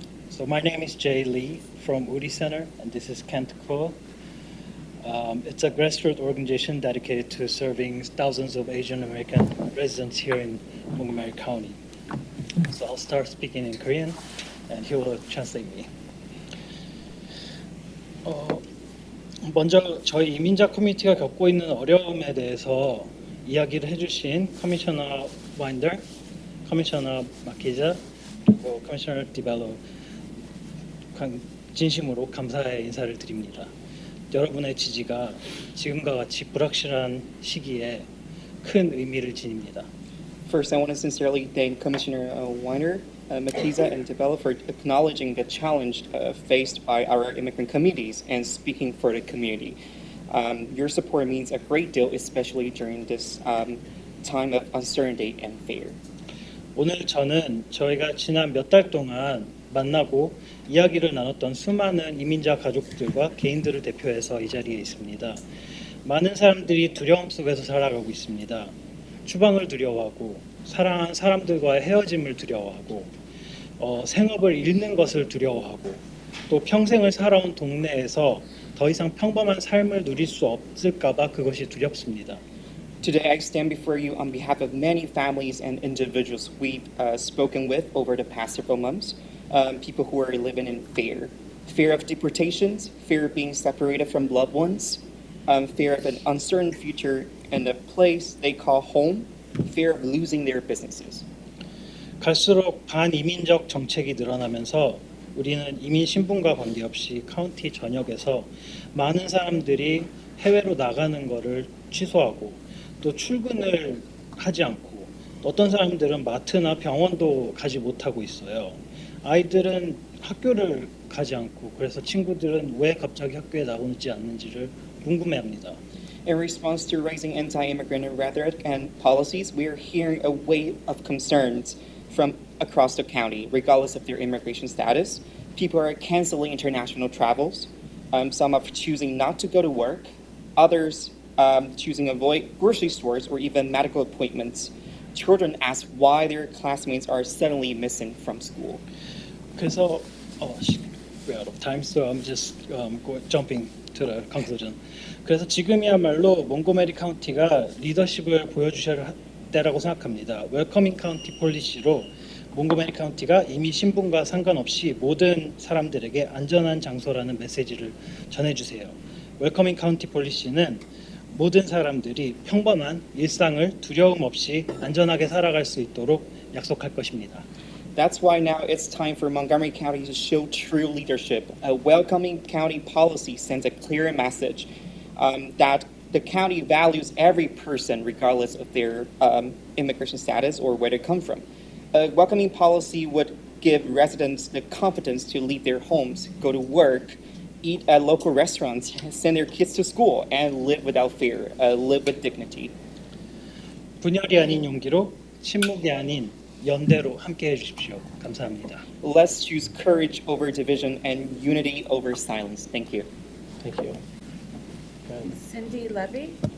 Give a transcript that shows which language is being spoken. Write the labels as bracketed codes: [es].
[en] So my name is Jay Lee from Uri Center, and this is Kent Ko. It's a grassroots organization dedicated to serving thousands of Asian American residents here in Montgomery County. So I'll start speaking in Korean, and he will translate me. [ko] 먼저 저희 이민자 커뮤니티가 겪고 있는 어려움에 대해서 이야기를 해주신 커미셔너 와인더, 커미셔너 마키자, 그리고 커미셔너 디벨로 진심으로 감사의 인사를 드립니다. 여러분의 지지가 지금과 같이 불확실한 시기에 큰 의미를 지닙니다. [en] First, I want to sincerely thank Commissioner Weiner, Makiza, and DeBella for acknowledging the challenge faced by our immigrant communities and speaking for the community. Your support means a great deal, especially during this time of uncertainty and fear. [ko] 오늘 저는 저희가 지난 몇 달 동안 만나고 이야기를 나눴던 수많은 이민자 가족들과 개인들을 대표해서 이 자리에 있습니다. 많은 사람들이 두려움 속에서 살아가고 있습니다. 추방을 두려워하고 사랑한 사람들과의 헤어짐을 두려워하고 생업을 잃는 것을 두려워하고 또 평생을 살아온 동네에서 더 이상 평범한 삶을 누릴 수 없을까 봐 그것이 두렵습니다. [en] Today, I stand before you on behalf of many families and individuals we've spoken with over the past several months, people who are living in fear of deportations, fear of being separated from loved ones, fear of an uncertain future in the place they call home, fear of losing their businesses. [ko] 갈수록 반이민적 정책이 늘어나면서 우리는 이민 신분과 관계없이 카운티 전역에서 많은 사람들이 해외로 나가는 것을 취소하고 또 출근을 하지 않고 어떤 사람들은 마트나 병원도 가지 못하고 있어요. 아이들은 학교를 가지 않고 그래서 친구들은 왜 갑자기 학교에 나오지 않는지를 궁금해합니다. [en] In response to rising anti-immigrant rhetoric and policies, we are hearing a wave of concerns from across the county, regardless of their immigration status. People are canceling international travels. Some are choosing not to go to work. Others choosing to avoid grocery stores or even medical appointments. Children ask why their classmates are suddenly missing from school. [ko] 그래서 [en] we're out of time, so I'm just jumping to the conclusion. [ko] 그래서 지금이야말로 몽고메리 카운티가 리더십을 보여주셔야 할 때라고 생각합니다. 웰커밍 카운티 폴리시로 몽고메리 카운티가 이미 신분과 상관없이 모든 사람들에게 안전한 장소라는 메시지를 전해주세요. 웰커밍 카운티 폴리시는 모든 사람들이 평범한 일상을 두려움 없이 안전하게 살아갈 수 있도록 약속할 것입니다. [en] That's why now it's time for Montgomery County to show true leadership. A welcoming county policy sends a clear message that the county values every person regardless of their immigration status or where they come from. A welcoming policy would give residents the confidence to leave their homes, go to work, eat at local restaurants, send their kids to school, and live without fear, live with dignity. [ko] 분열이 아닌 용기로, 침묵이 아닌 연대로 함께해 주십시오. 감사합니다. [en] Let's choose courage over division and unity over silence. Thank you. Thank you. Cindy Levy.